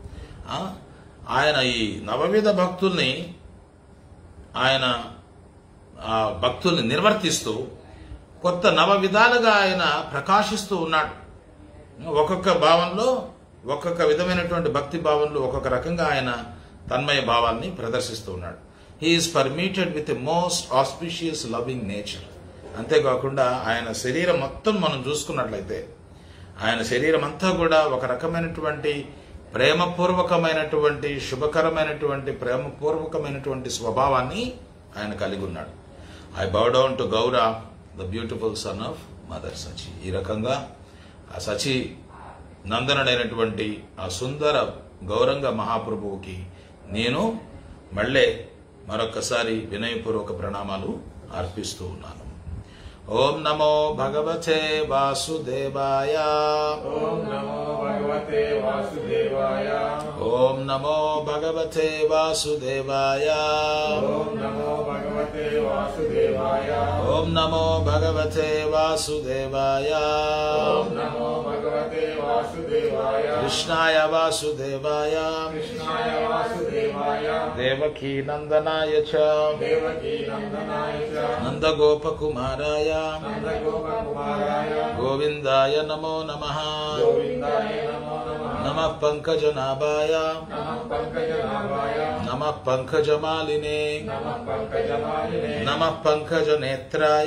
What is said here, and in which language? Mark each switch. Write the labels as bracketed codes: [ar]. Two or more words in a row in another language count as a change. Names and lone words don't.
[te] ఆయన ఈ నవవిధ భక్తుల్ని ఆయన ఆ భక్తుల్ని నిర్వర్తిస్తూ కొత్త నవ విధాలుగా ఆయన ప్రకాశిస్తూ ఉన్నాడు. ఒక్కొక్క భావంలో ఒక్కొక్క విధమైనటువంటి భక్తి భావంలో ఒక్కొక్క రకంగా ఆయన తన్మయ భావాన్ని ప్రదర్శిస్తూ ఉన్నాడు. [en] He is permitted with a most auspicious loving nature. [te] అంతేకాకుండా ఆయన శరీరం మొత్తం మనం చూసుకున్నట్లయితే ఆయన శరీరం అంతా కూడా ఒక రకమైనటువంటి ప్రేమపూర్వకమైనటువంటి శుభకరమైనటువంటి ప్రేమపూర్వకమైనటువంటి స్వభావాన్ని ఆయన కలిగి ఉన్నాడు. [en] I bow down to Gaura the beautiful son of Mother Sachi. [te] ఈ రకంగా ఆ సచి నందనుడైనటువంటి ఆ సుందర గౌరంగ మహాప్రభువుకి నేను మళ్ళీ మరొకసారి వినయపూర్వక ప్రణామాలు అర్పిస్తూ ఉన్నాను. [sa] ఓం నమో భగవతే వాసుదేవాయ. ఓం నమో భగవతే వాసుదేవాయ. ఓం నమో భగవతే వాసుదేవాయ. ఓం నమో భగవతే వాసుదేవాయ. ఓం నమో భగవతే వాసుదేవాయ. ఓం నమో భగవతే వాసుదేవాయ. కృష్ణాయ వాసుదేవాయ. కృష్ణాయ వాసుదేవాయ. దేవకీ నందనాయ చ. దేవకీ నందనాయ చ. నందగోపకుమారాయ. నందగోపకుమారాయ. గోవిందాయ నమో నమః. గోవిందాయ నమో నమః. నమః పంకజనాభాయ. నమః పంకజనాభాయ. నమః పంకజమాలినే. నమః పంకజమాలినే. నమః పంకజనేత్రాయ.